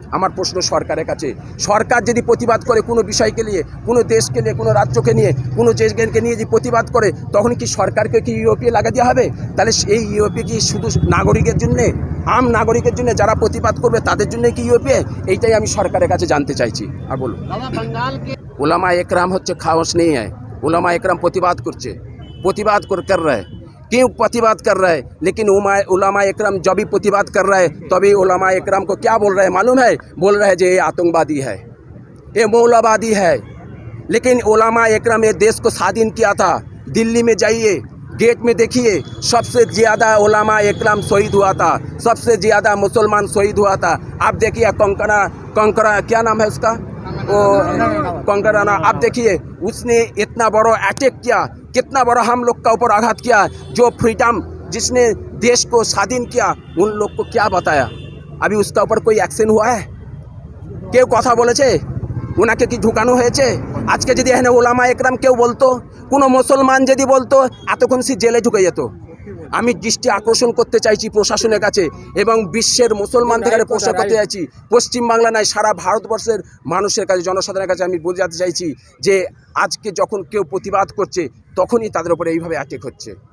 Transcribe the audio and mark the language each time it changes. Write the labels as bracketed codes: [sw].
[bn] আমার প্রশ্ন সরকারের কাছে। সরকার যদি প্রতিবাদ করে কোনো বিষয়কে নিয়ে, কোনো দেশকে নিয়ে, কোনো রাজ্যকে নিয়ে, কোনো দেশকে নিয়ে যদি প্রতিবাদ করে, তখন কি সরকারকে কি ইউপি লাগা দেওয়া হবে? তাহলে এই ইউপি কি শুধু নাগরিকের জন্যে, আম নাগরিকের জন্য যারা প্রতিবাদ করবে তাদের জন্য কি ইউপি? এইটাই আমি সরকারের কাছে জানতে চাইছি। আর বলুন, [hi] उलमा एकराम হচ্ছে खामोश नहीं है। उलमा एकराम प्रतिबाद कर रहा है। क्यों प्रतिबाद कर रहा है? लेकिन उलमा एकराम जब भी प्रतिबाद कर रहा है, तभी उलमा एकराम को क्या बोल रहा है मालूम है? बोल रहा है जे ये आतंकवादी है, ये मौलवादी है। लेकिन उलमा एकराम ये देश को स्वाधीन किया था। दिल्ली में जाइए, गेट में देखिए, सबसे ज़्यादा उलमा एकराम शहीद हुआ था, सबसे ज़्यादा मुसलमान शहीद हुआ था। आप देखिए कंकरा क्या नाम है उसका, वो कंकराना, आप देखिए उसने इतना बड़ा अटैक किया, कितना बड़ा हम लोग का ऊपर आघात किया। जो फ्रीडम जिसने देश को स्वाधीन किया, उन लोग को क्या बताया? अभी उसका ऊपर कोई एक्शन हुआ है? क्यों कथा बोलेছে? [bn] ওনাকে কি ঢুকানো হয়েছে? আজকে যদি এখানে ওলামা একরাম কেউ বলতো, কোনো মুসলমান যদি বলতো, এতক্ষণ সে জেলে ঢুকে যেত। আমি দৃষ্টি আকর্ষণ করতে চাইছি প্রশাসনের কাছে এবং বিশ্বের মুসলমানদের কাছে প্রশ্ন করতে চাইছি, পশ্চিমবাংলা নয় সারা ভারতবর্ষের মানুষের কাছে, জনসাধারণের কাছে আমি বোঝাতে চাইছি যে আজকে যখন কেউ প্রতিবাদ করছে, তখনই তাদের উপরে এইভাবে অ্যাটাক হচ্ছে।